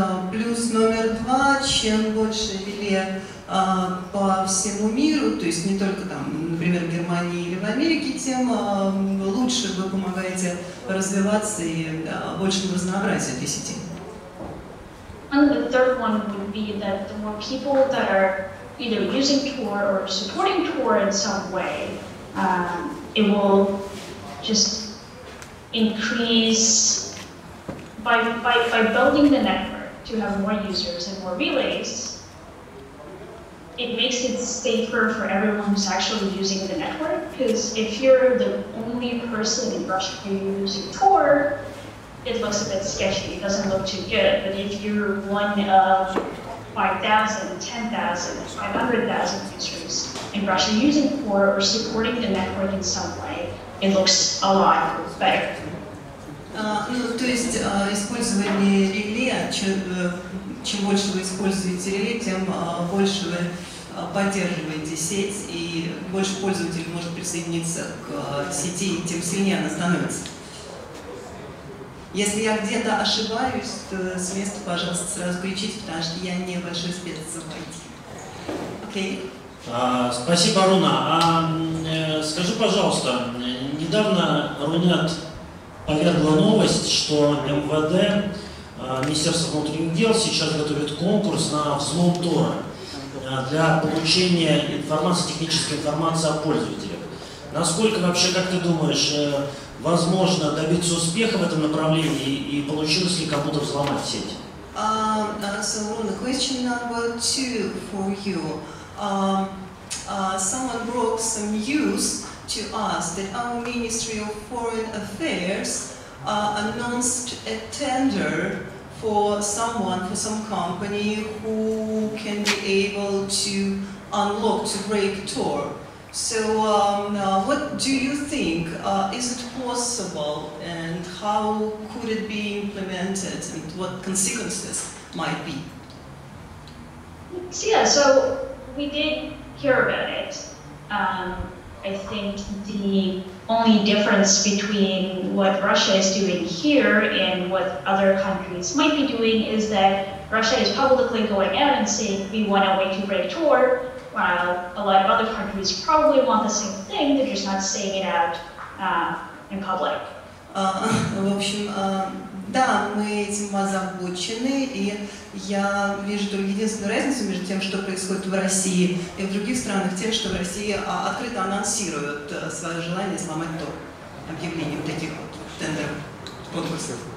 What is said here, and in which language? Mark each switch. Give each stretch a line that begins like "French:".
Russian: Плюс номер два, чем больше реле по всему миру, то есть не только там, например, в Германии или в Америке, тем лучше вы помогаете развиваться и большему разнообразию этой сети.
English: And the third one would be that the more people that are either using Tor or supporting Tor in some way, it will just increase by building the network to have more users and more relays. It makes it safer for everyone who's actually using the network, because if you're the only person in Russia using Tor, it looks a bit sketchy, it doesn't look too good. But if you're one of 5,000, 10,000, 500,000 users in Russia using Tor or supporting the network in some way, it looks a lot better.
Russian: То есть использование реле, чем больше вы используете реле, тем больше вы поддерживаете сеть, и больше пользователей может присоединиться к сети, и тем сильнее она становится. Если я где-то ошибаюсь, то с места, пожалуйста, сразу кричите, потому что я небольшой спец в IT. Окей? Спасибо, Руна. Скажи, пожалуйста, недавно Рунет повергла новость, что МВД, Министерство внутренних дел, сейчас готовит конкурс на взлом Тора для получения информации, технической информации о пользователях. Насколько вообще, как ты думаешь, возможно добиться успеха в этом направлении и получилось ли кому-то взломать сеть?
English: So, question number 2 for you. Someone broke some news to us that our Ministry of Foreign Affairs announced a tender for someone, for some company who can be able to unlock, to break Tor. So what do you think? Is it possible, and how could it be implemented, and what consequences might be? So yeah, so we did hear about it. I think the only difference between what Russia is doing here and what other countries might be doing is that Russia is publicly going out and saying we want a way to break Tor, while a lot of other countries probably want the same thing, they're just not saying it out in public.
Russian: В общем, да, мы этим озабочены, и я вижу только единственную разницу между тем, что происходит в России и в других странах, тем, что в России открыто анонсируют свое желание сломать Тор объявлением таких вот тендеров, конкурсов.